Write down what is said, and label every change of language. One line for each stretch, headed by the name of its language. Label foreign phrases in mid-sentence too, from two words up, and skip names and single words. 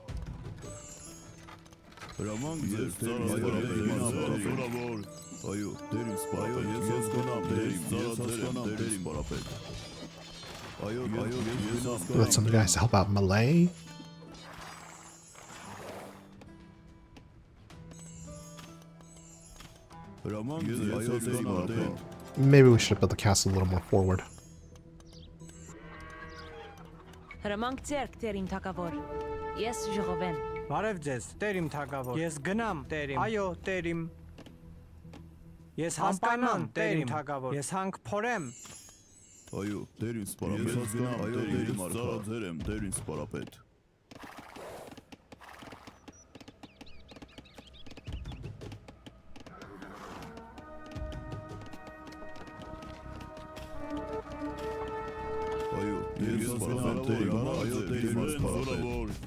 Armenian: Հրամանք ձեր, տերիմ, զորավոր։ Այո, տերիմ սպարապետ։ Ես հասկանամ, տերիմ, ես հասկանամ, տերիմ սպարապետ։ Այո, ես հասկանամ։
English: Let some guys help out Malay.
Armenian: Հրամանք ձեր, այո, տերիմ։
English: Maybe we should have built the castle a little more forward.
Armenian: Հրամանք ձերք, տերիմ թագավոր։ Ես ժողովեմ։ Բարև ձեզ, տերիմ թագավոր։ Ես գնամ, տերիմ։ Այո, տերիմ։ Ես հասկանամ, տերիմ թագավոր։ Ես հանք փորեմ։ Այո, տերիմ սպարապետ։ Ես հասկանամ, այո, տերիմ ծառաձեր եմ, տերիմ սպարապետ։ Այո, ես հասկանամ, տերիմ, այո, տերիմ սպարապետ։